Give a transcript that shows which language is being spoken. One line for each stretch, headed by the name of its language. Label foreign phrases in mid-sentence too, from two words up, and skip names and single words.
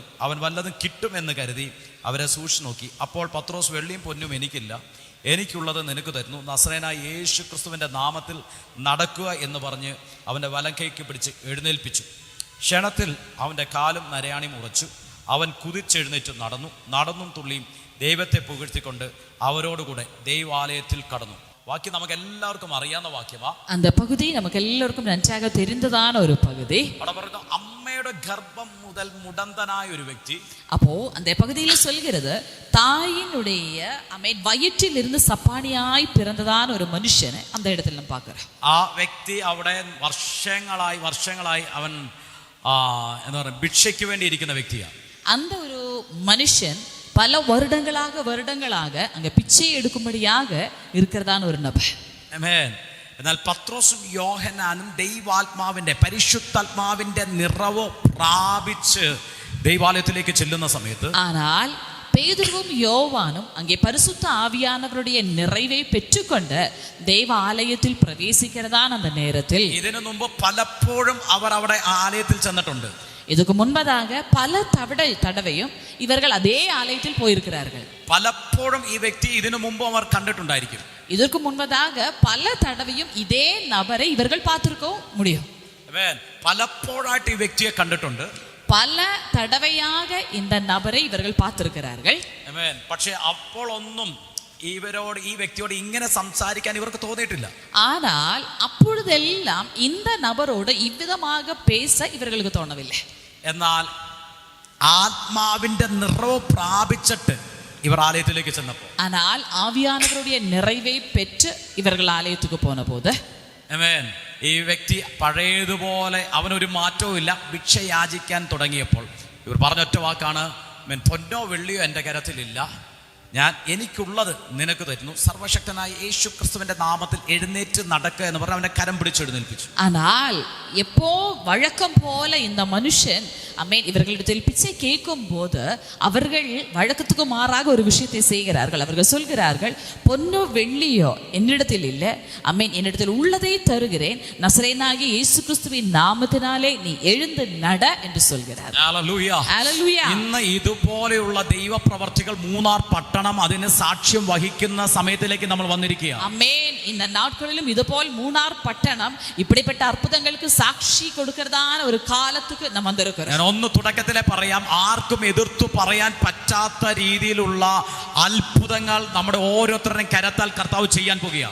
Malayalam: അവൻ വല്ലതും കിട്ടുമെന്ന് കരുതി അവരെ സൂക്ഷിച്ചു നോക്കി. അപ്പോൾ പത്രോസ്, വെള്ളിയും പൊന്നും എനിക്കില്ല, എനിക്കുള്ളത് നിനക്ക് തരുന്നു, നസറേനായ യേശു ക്രിസ്തുവിൻ്റെ നാമത്തിൽ നടക്കുക എന്ന് പറഞ്ഞ് അവൻ്റെ വലങ്കൈക്ക് പിടിച്ച് എഴുന്നേൽപ്പിച്ചു. ക്ഷണത്തിൽ അവൻ്റെ കാലും നരയാണിയും ഉറച്ചു. അവൻ കുതിച്ചെഴുന്നേറ്റ് നടന്നും തുള്ളിയും ദൈവത്തെ പുകഴ്ത്തിക്കൊണ്ട് അവരോടുകൂടെ ദൈവാലയത്തിൽ കടന്നു. വാക്യം നമുക്ക് എല്ലാവർക്കും അറിയാവുന്ന വാക്യമാ.
Tamil: அந்த பகுதி நமக்கு எல்லாருக்கும் நன்றாக தெரிந்ததான ஒரு பகுதி.
Malayalam: അവിടെ പറയുന്നു, അമ്മയുടെ ഗർഭം മുതൽ മുടന്തനായ ഒരു വ്യക്തി.
Tamil: அப்போ அந்த பகுதியில சொல்கிறது, தாயினுடைய வயிற்றில் இருந்து சப்பானியாய் பிறந்ததான ஒரு மனுஷனை அந்த இடத்துல நம்ம பார்க்கிறோம்.
Malayalam: ആ വ്യക്തി അവിടെ വർഷങ്ങളായി അവൻ എന്താ പറയുക, ഭിക്ഷയ്ക്ക് വേണ്ടി ഇരിക്കുന്ന വ്യക്തിയാണ്.
Tamil: அந்த ஒரு மனுஷன் பல வருடங்களாக அங்க பிச்சை எடுக்கும்படியாக இருக்கிறதான ஒரு நபர்.
Malayalam: ആമേൻ. എന്നാൽ പത്രോസും യോഹന്നാനും ദൈവാത്മാവിന്റെ പരിശുദ്ധാത്മാവിന്റെ നിറവ് പ്രാപിച്ച് ദൈവാലയത്തിലേക്ക് ചെല്ലുന്ന സമയത്ത്,
Tamil: ஆனால் பேதுருவும் யோவானும் அங்கே பரிசுத்த ஆவியானவருடைய நிறைவை பெற்றுக்கொண்டு தேவாலயத்தில் பிரவேசிக்கிறதான அந்த நேரத்தில்,
Malayalam: ഇതിനു മുമ്പ് പലപ്പോഴും അവർ അവിടെ ആലയത്തിൽ ചെന്നിട്ടുണ്ട്.
Tamil: இதுக்கு முன்பதாக பல தடவையும் இவர்கள் அதே ஆலயத்தில் போயிருக்கிறார்கள்.
Malayalam: പലപ്പോഴും ഈ വ്യക്തി ഇതിനു മുമ്പ് അവർ കണ്ടിട്ടുണ്ടായിരിക്കും.
Tamil: இதற்கு முன்பதாக பல தடவையும் இதே நபரை இவர்கள் பார்த்திருக்க முடியும்.
Malayalam: പലപ്പോഴായിട്ട് ഈ വ്യക്തിയെ കണ്ടിട്ടുണ്ട്.
Tamil: பல தடவையாக இந்த நபரை இவர்கள் பார்த்திருக்கிறார்கள்.
Malayalam: പക്ഷേ അപ്പോൾ ഒന്നും ഇവരോട്, ഈ വ്യക്തിയോട് ഇങ്ങനെ സംസാരിക്കാൻ ഇവർക്ക് തോന്നിയിട്ടില്ല.
Tamil: ஆனால் அப்பொழுதெல்லாம் இந்த நபரோடு இவ்விதமாக பேச இவர்களுக்கு தோணவில்லை.
Malayalam: എന്നാൽ ആത്മാവിന്റെ നിറവ് പ്രാപിച്ചിട്ട് ഇവർ ആലയത്തിലേക്ക് ചെന്നപ്പോൾ,
Tamil: ஆனால் ஆவியானவருடைய நிறைவை பெற்று ഇവர்கள் ആലയத்துக்கு പോன போது,
Malayalam: ഈ വ്യക്തി പഴയതുപോലെ അവനൊരു മാറ്റവും ഇല്ല. ഭിക്ഷ യാചിക്കാൻ തുടങ്ങിയപ്പോൾ ഇവർ പറഞ്ഞൊറ്റ വാക്കാണ്, പൊന്നോ വെള്ളിയോ എൻ്റെ കരത്തിലില്ല, ഞാൻ എനിക്കുള്ളത് നിനക്ക് തരുന്നു, സർവശക്തനായ യേശു ക്രിസ്തുവിന്റെ നാമത്തിൽ എഴുന്നേറ്റ് നടക്കുക എന്ന് പറഞ്ഞ് അവനെ കരം പിടിച്ച് എഴുന്നേൽപ്പിച്ചു.
Tamil: ஆனால் எப்போ வழக்கம் போல இந்த மனுஷன் இவர்களிடத்தில் பிச்சை கேட்கும் போது அவர்கள் வழக்கத்துக்கு மாறாக ஒரு விஷயத்தை செய்கிறார்கள். அவர்கள் சொல்கிறார்கள், பொன்னோ வெள்ளியோ என்னிடத்தில் இல்லை, என்னிடத்தில் உள்ளதை தருகிறேன், நசரேயனாகிய இயேசு கிறிஸ்துவின் நாமத்தினாலே நீ எழுந்து நட என்று சொல்கிறார்.
Malayalam: ഹല്ലേലൂയ. ഇന്ന് ഇതുപോലെയുള്ള ദൈവപ്രവർത്തികൾ മൂന്നാർ പട്ടണം അതിന് സാക്ഷ്യം വഹിക്കുന്ന സമയത്തിലേക്ക് നമ്മൾ വന്നിരിക്കുകയാണ്.
Tamil: இந்த நாட்களிலும் இதுபோல் மூணார் பட்டணம் இப்படிப்பட்ட அற்புதங்களுக்கு சாட்சி கொடுக்கிறதான ஒரு காலத்துக்கு நம்ம வந்திருக்கிறோம்.
Malayalam: ഒന്ന് തുടക്കത്തിലെ പറയാം, ആർക്കും എതിർത്തു പറയാൻ പറ്റാത്ത രീതിയിലുള്ള അത്ഭുതങ്ങൾ നമ്മുടെ ഓരോരുത്തരുടെയും കരത്താൽ കർത്താവ് ചെയ്യാൻ പോകുകയാണ്.